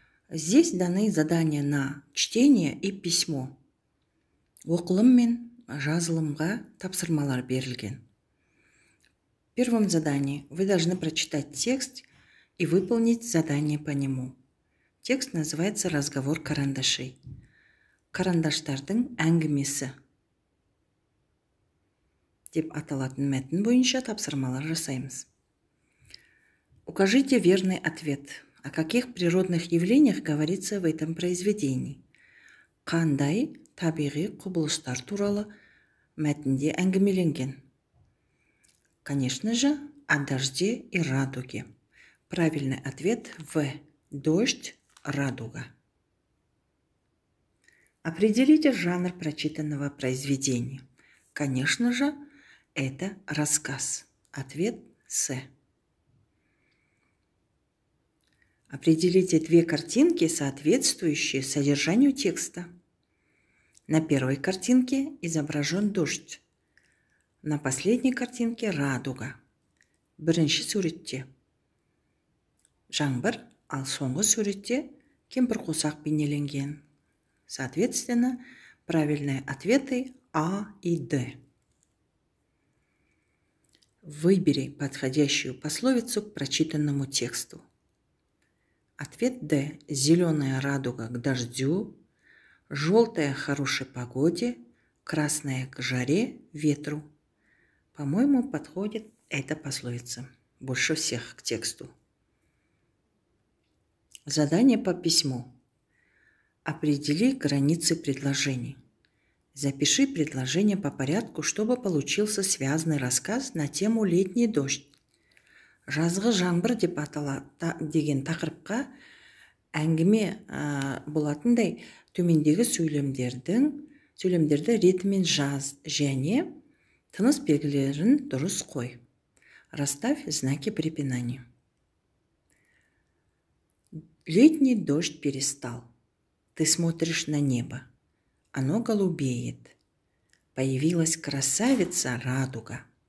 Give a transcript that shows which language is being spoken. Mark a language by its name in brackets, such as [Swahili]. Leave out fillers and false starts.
[Russian] Здесь даны задания на чтение и письмо. [Kazakh] Оқылым мен жазылымға тапсырмалар берілген. [Russian] В первом задании вы должны прочитать текст и выполнить задание по нему. Текст называется «Разговор карандашей». [Kazakh] Карандаштардың әңгімесі деп аталатын мәтін бойынша тапсырмалар жасаймыз. [Russian] Укажите верный ответ. О каких природных явлениях говорится в этом произведении? [Kazakh] Қандай табиғи құбылыстар туралы мәтінде әңгімеленген? [Russian] Конечно же, о дожде и радуге. Правильный ответ В. Дождь, радуга. Определите жанр прочитанного произведения. Конечно же, это рассказ. Ответ С. Определите две картинки, соответствующие содержанию текста. На первой картинке изображен дождь. На последней картинке радуга. [Kazakh] Бірінші суретте жаңбыр, ал соңғы суретте кемпірқосақ бейнеленген. [Russian] Соответственно, правильные ответы А и Д. Выбери подходящую пословицу к прочитанному тексту. Ответ Д. Зеленая радуга к дождю, желтая к хорошей погоде, красная к жаре, ветру. По-моему, подходит эта пословица больше всех к тексту. Задание по письму. Определи границы предложений. Запиши предложение по порядку, чтобы получился связанный рассказ на тему «Летний дождь». [Kazakh] Жазғы жаңбыр деп деген тақырыпқа әңгіме болатындай төмендегі сөйлемдерді ретімен жаз және тыныс белгілерін дұрыс қой. [Russian] Расставь знаки препинания. Летний дождь перестал. Ты смотришь на небо. Оно голубеет. Появилась красавица радуга.